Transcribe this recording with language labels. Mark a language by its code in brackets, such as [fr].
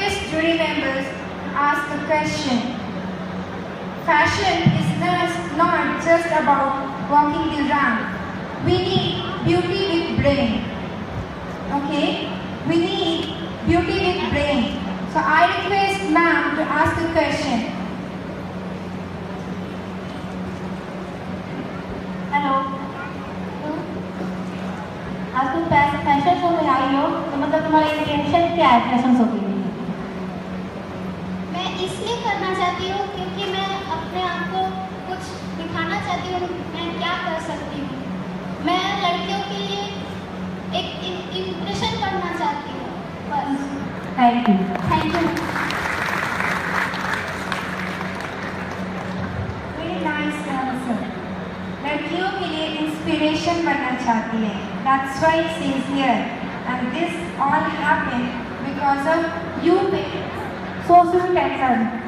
[en] jury members ask the question. Fashion is not just about walking the ramp. We need beauty with brain. Okay? We need beauty with brain. So I request ma'am to ask the question. [hi] Hello, आज तुम fashion show में आई हो, तो मतलब तुम्हारा intention क्या है fashion show के लिए? मैं इसलिए करना चाहती हूँ क्योंकि मैं अपने आप को कुछ दिखाना चाहती हूँ, मैं क्या कर सकती हूँ। मैं लड़कियों के लिए एक इम्प्रेशन करना चाहती हूँ, बस। [en] Thank you. Thank you. Very nice answer. [hi] लड़कियों के लिए इंस्पिरेशन बनना चाहती है. [en] That's why she is here. And this all happened because of you parents. So sweet and fun.